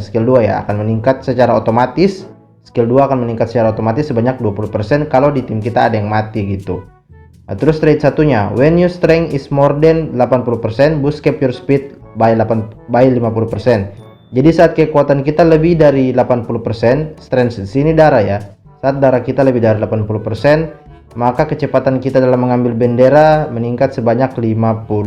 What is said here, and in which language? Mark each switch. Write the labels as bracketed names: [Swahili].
[Indonesian] Skill 2 ya akan meningkat secara otomatis. Skill 2 akan meningkat secara otomatis sebanyak 20% kalau di tim kita ada yang mati gitu. Nah, terus trait satunya, [English] when your strength is more than 80%, boost capture speed by 50%. [Indonesian] Jadi saat kekuatan kita lebih dari 80%, strength di sini darah ya. Saat darah kita lebih dari 80%, maka kecepatan kita dalam mengambil bendera meningkat sebanyak 50%.